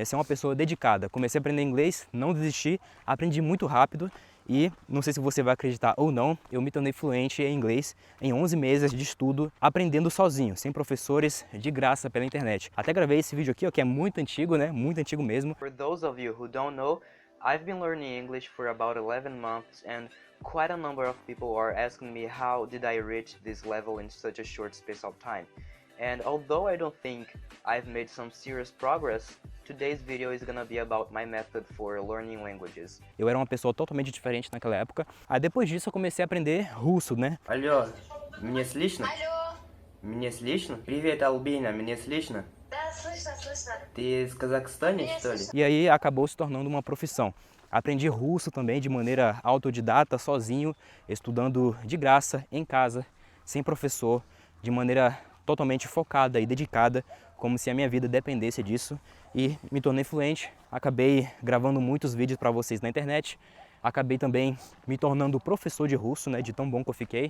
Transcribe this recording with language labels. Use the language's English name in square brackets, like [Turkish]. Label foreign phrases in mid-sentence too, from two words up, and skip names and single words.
[Portuguese] Ser uma pessoa dedicada. Comecei a aprender inglês, não desisti, aprendi muito rápido e, não sei se você vai acreditar ou não, eu me tornei fluente em inglês em 11 meses de estudo, aprendendo sozinho, sem professores, de graça pela internet. Até gravei esse vídeo aqui, ó, que é muito antigo, né? Muito antigo mesmo. [English] For those of you who don't know, I've been learning English for about 11 months and quite a number of people are asking me how did I reach this level in such a short space of time. And although I don't think I've made some serious progress, today's video is gonna be about my method for learning languages. [Portuguese] Eu era uma pessoa totalmente diferente naquela época. Aí depois disso eu comecei a aprender russo, né? [Russian] Алло, меня слышно? Алло, Меня слышно? Привет, Албина, меня слышно? да, слышно, слышно. Ты из Казахстана, что ли? [Portuguese] E aí acabou se tornando uma profissão. Aprendi russo também de maneira autodidata, sozinho, estudando de graça, em casa, sem professor, de maneira totalmente focada e dedicada, como se a minha vida dependesse disso. E me tornei fluente, acabei gravando muitos vídeos para vocês na internet, acabei também me tornando professor de russo, né, de tão bom que eu fiquei.